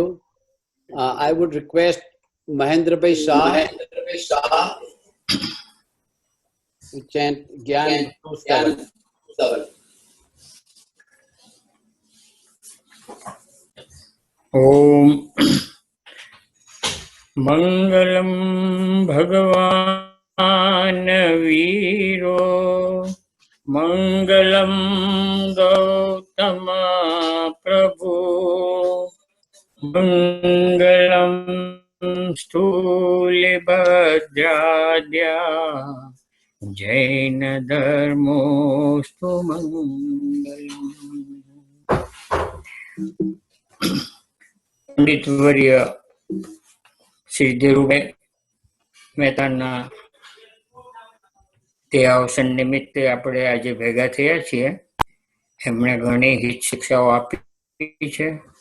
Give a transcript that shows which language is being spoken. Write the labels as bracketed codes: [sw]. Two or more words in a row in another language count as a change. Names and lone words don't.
[en] I would request Mahendra Bhai Shah to chant Gyan 27. [sa] ओम् मङ्गलं भगवान् वीरो मङ्गलं गौतमः प्रभुः मङ्गलं स्थूलभद्राद्या जैन धर्मोऽस्तु मङ्गलम्. [gu] પંડિત વર્ય શ્રી ધીરુભાઈ મહેતાના તે અવસર નિમિત્તે આપણે આજે ભેગા થયા છીએ. એમણે ઘણી હિત શિક્ષાઓ આપી છે.